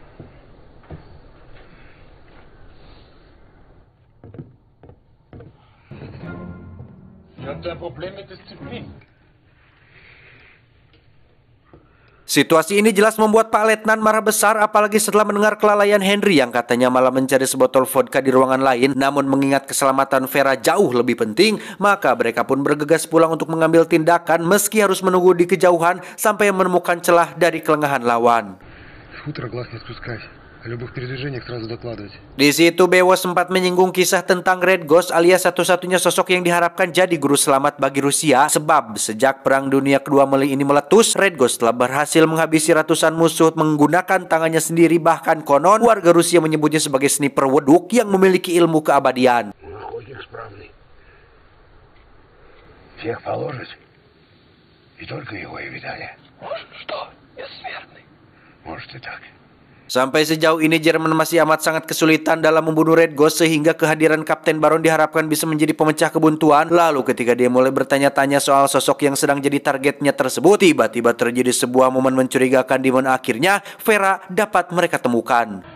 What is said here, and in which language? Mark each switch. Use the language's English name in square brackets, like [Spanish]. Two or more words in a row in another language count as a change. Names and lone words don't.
[Indonesian] Situasi ini jelas membuat Pak Letnan marah besar, apalagi setelah mendengar kelalaian Henry yang katanya malah mencari sebotol vodka di ruangan lain. Namun mengingat keselamatan Vera jauh lebih penting, maka mereka pun bergegas pulang untuk mengambil tindakan, meski harus menunggu di kejauhan sampai menemukan celah dari kelengahan lawan. [Russian] О любых передвижениях сразу докладывать. [Indonesian] Di situ Bewo sempat menyinggung kisah tentang Red Ghost alias satu-satunya sosok yang diharapkan jadi guru selamat bagi Rusia, sebab sejak Perang Dunia Kedua ini meletus, Red Ghost telah berhasil menghabisi ratusan musuh menggunakan tangannya sendiri, bahkan konon warga Rusia menyebutnya sebagai sniper weduk yang memiliki ilmu keabadian. [Russian] Всех положить, и только его и видали. Что? Бессмертный. Может и так. [Indonesian] Sampai sejauh ini Jerman masih amat sangat kesulitan dalam membunuh Red Ghost, sehingga kehadiran Kapten Baron diharapkan bisa menjadi pemecah kebuntuan. Lalu ketika dia mulai bertanya-tanya soal sosok yang sedang jadi targetnya tersebut, tiba-tiba terjadi sebuah momen mencurigakan di mana akhirnya Vera dapat mereka temukan.